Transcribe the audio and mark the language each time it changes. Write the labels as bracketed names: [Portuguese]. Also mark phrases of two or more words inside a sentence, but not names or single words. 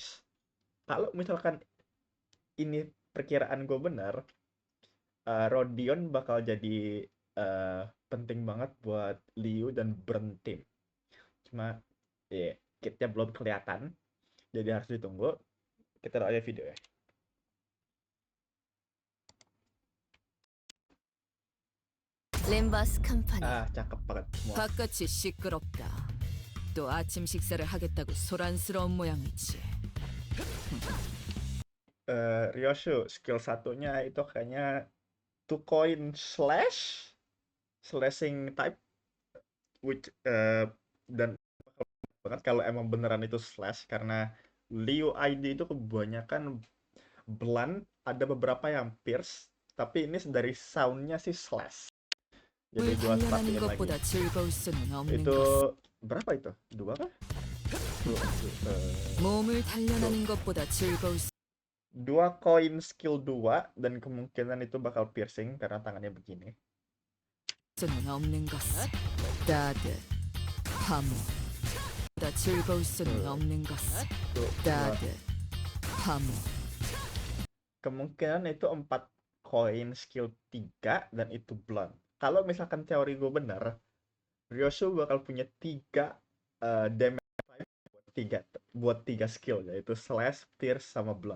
[Indonesian] Kalau misalkan ini perkiraan gue benar, Rodion bakal jadi uh, penting banget buat Liu dan Burn Team. Cuma ya, kitnya belum kelihatan, jadi harus ditunggu. Kita lihat aja video ya. 램버스 컴퍼니. Cakep banget semua. [Korean] 바깥이 시끄럽다. 또 아침 식사를 하겠다고 소란스러운 모양이지. [Indonesian] Ryoshu skill satunya itu kayaknya [English] two coin slashing type, which [Indonesian] dan banget kalau emang beneran itu slash, karena Liu ID itu kebanyakan blunt, ada beberapa yang pierce, tapi ini dari soundnya sih slash. Jadi [Korean] 물 [Indonesian] gua [Korean] 단련하는 [Indonesian] pastiin lagi. [Korean] 것보다 즐거울 수는 없는 [Indonesian] Itu [Korean] 것. [Indonesian] berapa itu? Dua kah? [Korean] 몸을 단련하는 것보다 즐거울 [Indonesian] Dua koin skill 2 dan kemungkinan itu bakal piercing karena tangannya begini. [Korean] 수는 없는 것. 따뜻, 화목. 보다 즐거울 수는 없는 것. 따뜻, 화목. [Indonesian] Kemungkinan itu 4 koin skill 3 dan itu blunt. Kalau misalkan teori gue benar, Ryosu bakal punya 3 damage buat 3 skill, yaitu slash, pierce, sama blunt.